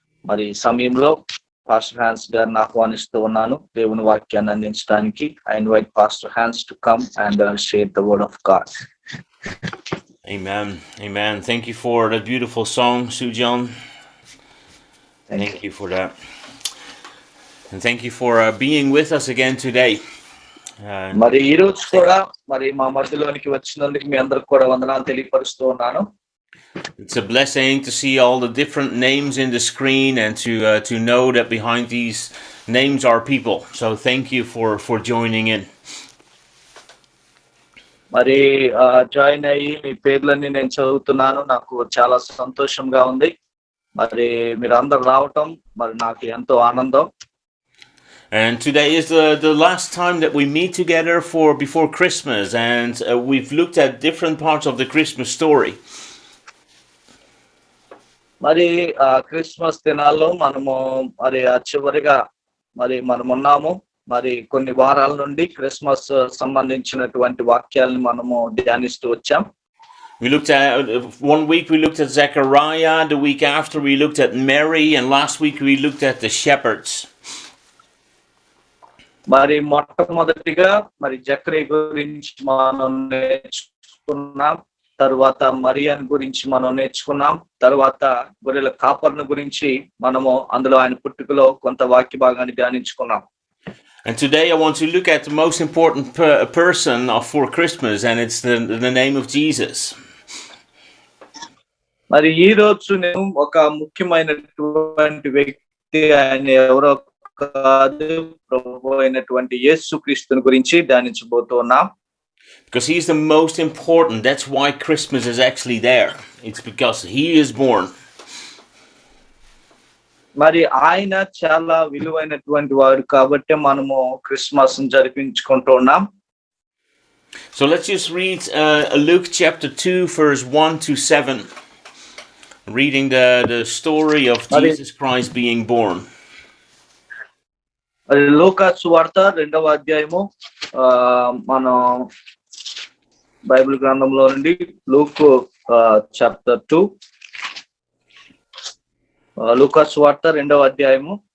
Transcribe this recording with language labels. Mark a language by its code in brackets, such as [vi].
[te] మరి సమయంలో పాస్టర్ హ్యాన్స్ గారిని ఆహ్వానిస్తూ ఉన్నాను దేవుని వాక్యాన్ని అందించడానికి. [en] I invite Pastor Hans to come and share the word of God. Amen. Amen. Thank you for that beautiful song, Sujan. Thank you for that. And thank you for being with us again today. [te] మరి ఈ రోజు కూడా మరి మా మధ్యలోనికి వచ్చినందుకు మీ అందరికి కూడా వందనాలు తెలియపరుస్తూ ఉన్నాను. [en] It's a blessing to see all the different names in the screen and to know that behind these names are people. So thank you for joining in. [te] మరి జాయిన్ అయ్యి మీ పేర్లన్నీ నేను చదువుతున్నాను. నాకు చాలా సంతోషంగా ఉంది. మరి మీరు అందరు రావటం మరి నాకు ఎంతో ఆనందం. [en] And today is the last time that we meet together before Christmas, and we've looked at different parts of the Christmas story. [te] మరి క్రిస్మస్ దినాల్లో మనము మరి చివరిగా మరి మనం ఉన్నాము. మరి కొన్ని వారాల నుండి క్రిస్మస్ సంబంధించినటువంటి వాక్యాలను మనము ధ్యానిస్తూ వచ్చాం. [en] We looked at 1 week we looked at Zechariah, the week after we looked at Mary, and last week we looked at the shepherds. [te] మరి మొట్టమొదటిగా మరి జకరియా గురించి మనం నేర్చుకున్నాం. తర్వాత మరియను గురించి మనం నేర్చుకున్నాం. తర్వాత గొర్రెల కాపర్ను గురించి మనము అందులో ఆయన పుట్టుకలో కొంత వాక్య భాగాన్ని ధ్యానించుకున్నాం. [en] And today I want to look at the most important person for Christmas, and it's the name of Jesus. [te] మరి ఈ రోజు నేను ఒక ముఖ్యమైనటువంటి వ్యక్తి, ఆయన ఎవరో కాదు, ప్రభువు అయినటువంటి యేసుక్రీస్తుని గురించి ధ్యానించబోతున్నాం. [en] Because he's the most important. That's why Christmas is actually there. It's because he is born. [te] మరి ఆయన చాలా విలువైనటువంటి వాడు కాబట్టి మనము Christmas జరిపించుకుంటున్నాం. [en] So let's just read Luke chapter 2 verse 1 to 7. Reading the story of Jesus Christ being born. [te] మరి లూకా సువార్త 2వ అధ్యాయము మనం బైబిల్ గ్రంథంలో నుండి లూక్ చాప్టర్ 2, లూకా సువార్త 2వ అధ్యాయము